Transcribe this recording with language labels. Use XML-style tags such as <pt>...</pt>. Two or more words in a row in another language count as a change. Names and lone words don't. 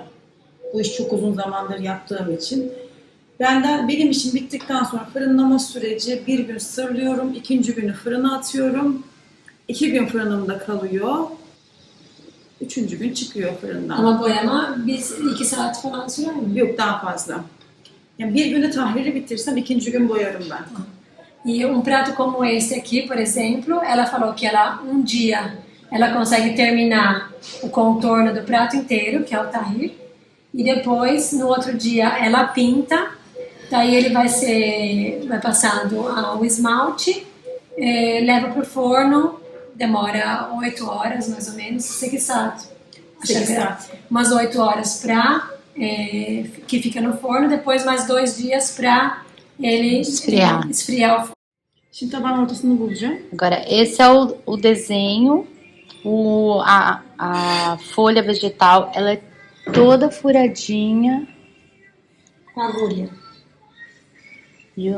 <tr>Bu iş çok uzun zamandır yaptığım için. Benim işim bittikten sonra fırınlama süreci bir gün sırlıyorum, ikinci günü fırına atıyorum. 2 gün fırınımda kalıyor. Üçüncü gün çıkıyor fırından. Ama boyama 2 saat falan sürer mi? Yok daha fazla. Yani bir günde tahriri bitirsem ikinci gün boyarım ben.</tr> <pt>E um prato como esse aqui, por exemplo, ela falou que ela dia ela consegue terminar o contorno do prato inteiro, que é o tahrir, e depois no outro dia ela pinta, daí ele vai passado ao esmalte, leva para o forno, demora 8 horas mais ou menos, 8 saat.</pt> <tr>8 saat.</tr> <pt>Umas 8 horas para que fica no forno, depois mais 2 dias para ele esfriar o forno. Şimdi tabağın ortasını bulacağım. Agora, esse é o desenho. A folha vegetal, ela é toda furadinha. Com agulha. Viu?</pt>